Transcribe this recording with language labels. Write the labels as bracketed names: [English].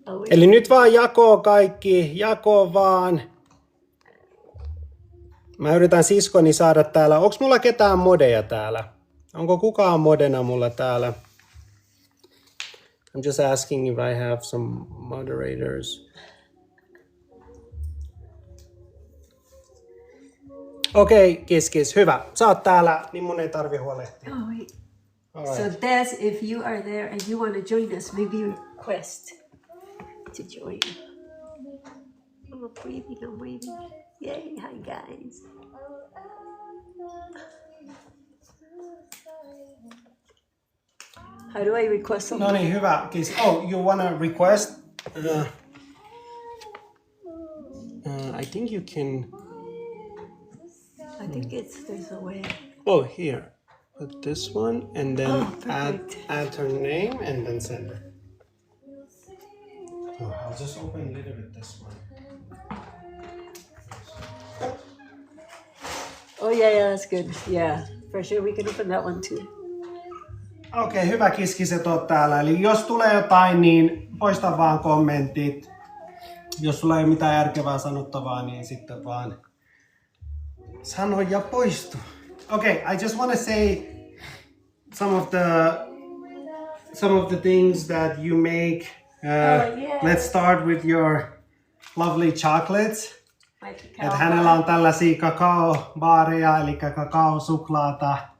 [Finnish] Eli nyt vaan jakoo kaikki, jakoo vaan. Mä yritän siskoni saada täällä. Onks mulla ketään modeja täällä? Onko kukaan modena mulla täällä? [English] I'm just asking if I have some moderators. [Finnish] Okei, Kiskis, hyvä. Sä oot täällä, niin mun ei tarvi huolehtia. [English] Oh, wait. Right. So Des, if you are there and you want to join us, maybe request to join. I'm waiting. Yay, hi guys. How do I request something? [Finnish] No niin, hyvä. [English] Oh, you wanna request? I think you can... I think there's a way. Oh, here. Put this one and then add her name and then send her. Oh, I'll just open a little bit this one. Oh yeah, that's good. Yeah, for sure we can open that one too. [Finnish] Okei, hyvä Kiskiset oot täällä. Eli jos tulee jotain, niin poista vaan kommentit. Jos sulla ei ole mitään järkevää sanottavaa, niin sitten vaan sano ja poistu. [English] Okay, I just want to say some of the things that you make. Let's start with your lovely chocolates. [Finnish] Että hänellä on tällaisia kakao-baareja, eli kakao-suklaata.